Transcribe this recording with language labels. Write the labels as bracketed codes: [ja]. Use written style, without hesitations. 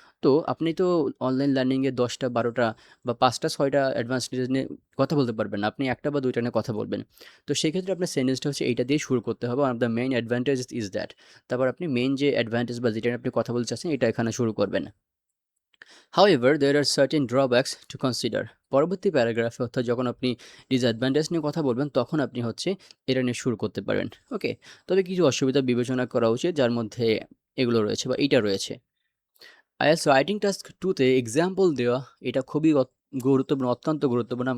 [bn] তো আপনি তো অনলাইন লার্নিংয়ে 10টা 12টা বা 5টা 6টা অ্যাডভান্টেজ নিয়ে কথা বলতে পারবেন না, আপনি একটা বা দুইটা নিয়ে কথা বলবেন। তো সেক্ষেত্রে আপনার সেন্টেন্সটা হচ্ছে এইটা দিয়ে শুরু করতে হবে, [en] One of the main advantage is that. [bn] তারপর আপনি মেইন যে অ্যাডভান্টেজ বা যেটা নিয়ে আপনি কথা বলতে চাচ্ছেন এটা এখানে শুরু করবেন। [en] However, there are certain drawbacks to consider. [bn] পরবর্তী প্যারাগ্রাফে অর্থাৎ যখন আপনি ডিসঅ্যাডভান্টেজ নিয়ে কথা বলবেন তখন আপনি হচ্ছে এটা নিয়ে শুরু করতে পারেন। ওকে, তবে কিছু অসুবিধা বিবেচনা করা উচিত যার মধ্যে এগুলো রয়েছে বা এইটা রয়েছে। আইএলটিএস রাইটিং টাস্ক 2 তে এক্সাম্পল দেওয়া এটা খুবই গুরুত্বপূর্ণ, অত্যন্ত গুরুত্বপূর্ণ।